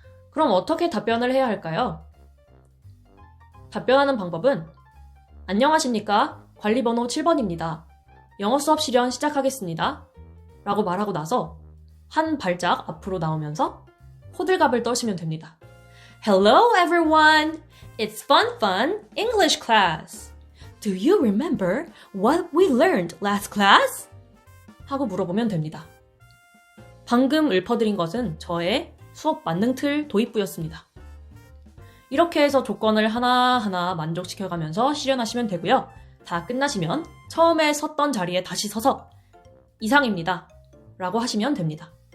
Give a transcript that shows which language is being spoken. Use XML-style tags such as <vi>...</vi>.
<ko>그럼 어떻게 답변을 해야 할까요? 답변하는 방법은 안녕하십니까? 관리번호 7번입니다. 영어 수업 실현 시작하겠습니다. 라고 말하고 나서 한 발짝 앞으로 나오면서 호들갑을 떠시면 됩니다.</ko> <en>Hello everyone! It's fun English class! Do you remember what we learned last class?</en> <ko>하고 물어보면 됩니다. 방금 읊어드린 것은 저의 수업 만능 틀 도입부였습니다. 이렇게 해서 조건을 하나하나 만족시켜가면서 실현하시면 되고요. 다 끝나시면 처음에 섰던 자리에 다시 서서 이상입니다. 라고 하시면 됩니다.</ko>